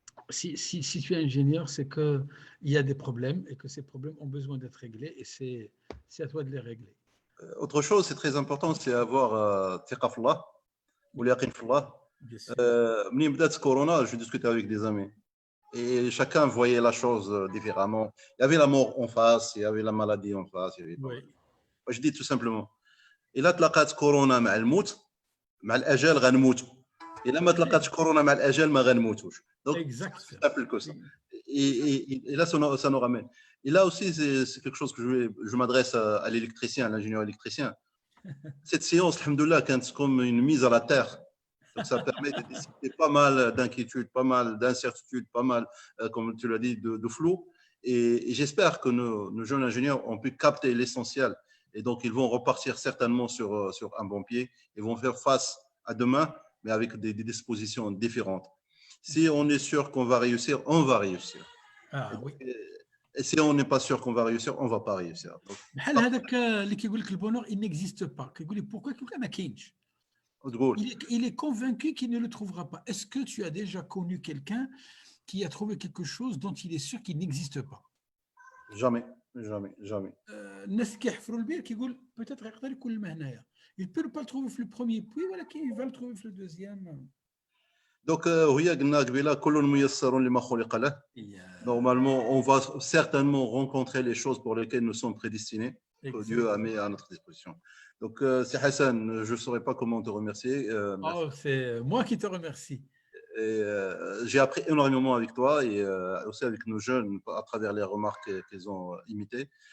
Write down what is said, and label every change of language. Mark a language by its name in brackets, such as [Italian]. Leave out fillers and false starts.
[French] Si tu es ingénieur, c'est qu'il y a des problèmes et que ces problèmes ont besoin d'être réglés et c'est à toi de les régler. Autre chose, c'est très important, c'est avoir [Arabic] ثقة في الله واليقين في الله. [French] Bien sûr. [Arabic] منين بدات كورونا, [French] je discutais avec des amis et chacun voyait la chose différemment. Il y avait la mort en face, il y avait la maladie en face. Oui. Je dis tout simplement, [Arabic] إلا تلاقات كورونا مع الموت, مع الأجل غنموتوا. إلا ما تلاقاتش كورونا مع الأجل ما غنموتوش. [French] Donc, c'est simple que ça. Et là, ça nous ramène. Et là aussi, c'est quelque chose que je m'adresse à l'électricien, à l'ingénieur électricien. Cette séance, alhamdoulilah, c'est comme une mise à la terre. Donc, ça permet de dissiper pas mal d'inquiétudes, pas mal d'incertitudes, pas mal, comme tu l'as dit, de flou. Et j'espère que nos jeunes ingénieurs ont pu capter l'essentiel. Et donc, ils vont repartir certainement sur un bon pied. Ils vont faire face à demain, mais avec des dispositions différentes. Si on est sûr qu'on va réussir, on va réussir. Ah, oui. Et si on n'est pas sûr qu'on va réussir, on ne va pas réussir. Donc, [Arabic] بحال هذاك اللي كيقول لك البونور [French] il n'existe pas. [Arabic] كيقول لك [French] pourquoi [Arabic] كيقول لك ما كاينش. [French] Il est convaincu qu'il ne le trouvera pas. Est-ce que tu as déjà connu quelqu'un qui a trouvé quelque chose dont il est sûr qu'il n'existe pas? Jamais, jamais, jamais. [Arabic] الناس كيحفروا البير كيقول [French] peut-être [Arabic] يقدر يكون الماء هنايا. [French] Il peut pas le trouver في le premier puits [Arabic] ولكن [French] il va le trouver في le deuxième. Donc, [Arabic] هي قلنا قبيله كل ميسر لما خلق له. [French] Normalement, on va certainement rencontrer les choses pour lesquelles nous sommes prédestinés, que Dieu a mis à notre disposition. Donc, c'est Hassan, je ne saurais pas comment te remercier. Oh, c'est moi qui te remercie. J'ai appris énormément avec toi et aussi avec nos jeunes à travers les remarques qu'ils ont imitées.